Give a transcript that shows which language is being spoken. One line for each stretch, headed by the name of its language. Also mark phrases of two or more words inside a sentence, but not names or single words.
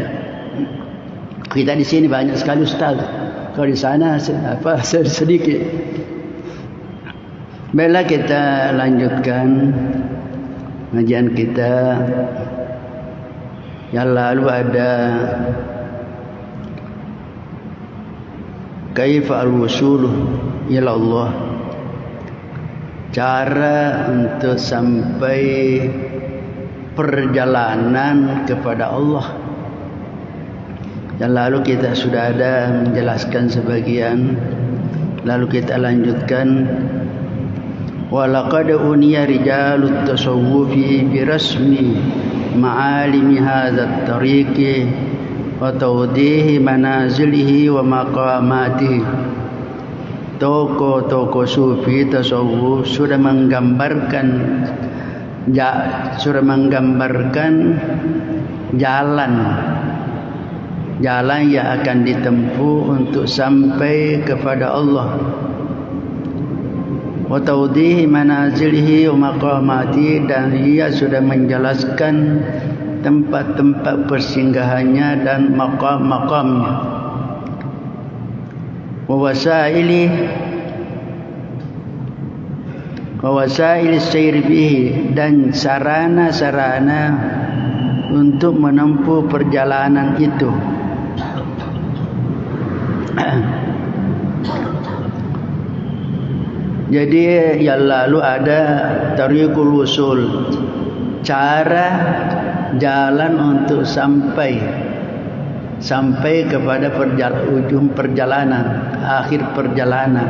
Indonesian: Kita di sini banyak sekali ustaz. Kalau di sana sedikit. Baiklah, kita lanjutkan kajian kita. Yang lalu ada
Arabic: كيف الوصول إلى الله,
Indonesian: cara untuk sampai perjalanan kepada Allah. Yang lalu kita sudah ada menjelaskan sebagian, lalu kita lanjutkan.
Arabic: ولقد عني رجال التصوف برسم معالم هذا الطريق وتوضيح منازله ومقاماته.
Indonesian: Tokoh-tokoh sufi tasawuf sudah menggambarkan jalan yang akan ditempuh untuk sampai kepada Allah.
Arabic: وتوضيح منازله ومقامات,
Indonesian: dan ia sudah menjelaskan tempat-tempat persinggahannya dan maqam-maqamnya.
Arabic: ووسائل السير به,
Indonesian: dan sarana-sarana untuk menempuh perjalanan itu. Jadi yang lalu ada
Arabic: طريق الوصول,
Indonesian: cara jalan untuk sampai kepada ujung perjalanan, akhir perjalanan.